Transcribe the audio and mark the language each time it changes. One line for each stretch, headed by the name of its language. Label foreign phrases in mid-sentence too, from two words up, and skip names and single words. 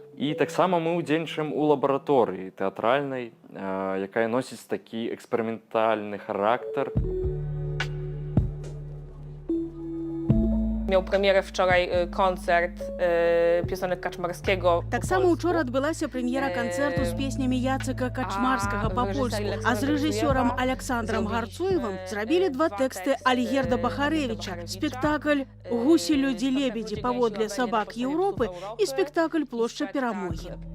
Belarusian: І таксама мы ўдзельнічаем у лабараторыі тэатральнай, якая носіць такі эксперыментальны характар.
Polish: Miał premierę wczoraj koncert piosenek Kaczmarskiego.
Belarusian: Так само учора адбылася прэм'ера канцэрту з песнямі Яцека Качмарскага па-польску, а з рэжысёрам Александром Гарцуевым зрабілі 2 тэксты Альгерда Бахарэвіча. Спектакль «Гусі, людзі, лебедзі паводле сабак Еўропы» і спектакль «Плошча перамогі».